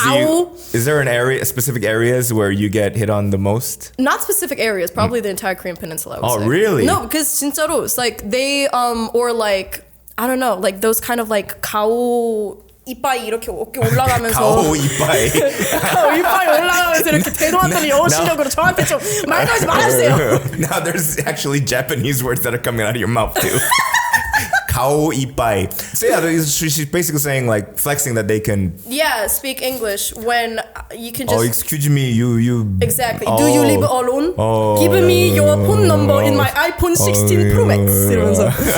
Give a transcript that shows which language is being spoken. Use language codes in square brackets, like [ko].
[en] like, is there specific areas where you get hit on the most? Not specific areas, probably the entire Korean peninsula. I would say. Really? No, because [ko] 진짜로, [en] it's like they or like I don't know, like those kind of like [ko] 가오 이빨이 이렇게 어깨 올라가면서 가오 이빨 올라가면서 이렇게 대도하더니 영어 실력으로 저한테 좀 말하지 말아주세요. [en] Now there's actually Japanese words that are coming out of your mouth too. [ko] 가오 이빨. [en] So yeah, she's basically saying like flexing that they can speak English when you can just. Oh, excuse me, you. Exactly. Do you live alone? Give me your phone number in my iPhone 16 Pro Max. [ko] 이러면서.